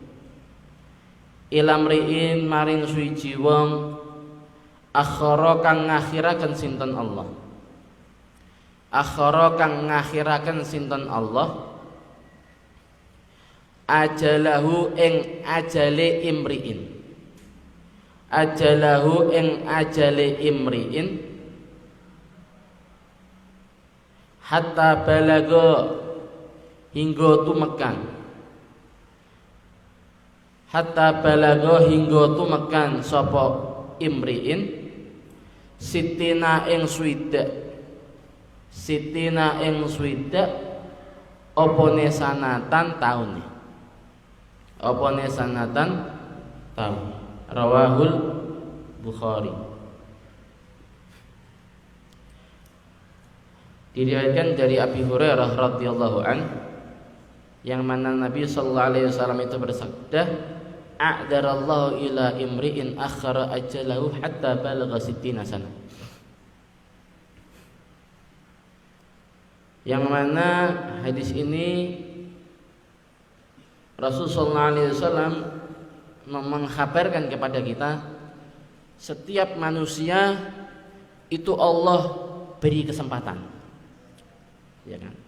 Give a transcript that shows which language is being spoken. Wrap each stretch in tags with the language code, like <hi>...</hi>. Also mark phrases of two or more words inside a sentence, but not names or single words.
<jv>Ilamriin maring suwiji wong akhara kang ngakhiraken sinten Allah. Akhara kang ngakhiraken sinten Allah ajalahu ing ajale imriin. Ajalahu ing ajale imriin</jv> <ar>حتى بلغ</ar> <jv>hingga tumekan.</jv> <ar>حتى بلغ</ar> <jv>hingga tumekan sapa imriin sitina ing swidak. Sitina ing swidak opone sanatan taune. Opone sanatan taun.</jv> <id>Rawahul Bukhari. Diriwayatkan dari Abi Hurairah</id> <ar>رضي الله عن,</ar> <id>yang mana Nabi</id> <ar>صلى الله عليه وسلم</ar> <id>itu bersabda,</id> <ar>أعذر الله إلى امرئ أخر أجله حتى بلغ ستين سنة.</ar> <id>Yang mana hadis ini Rasulullah SAW mengkhabarkan kepada kita, setiap manusia itu Allah beri kesempatan, ya kan?</id>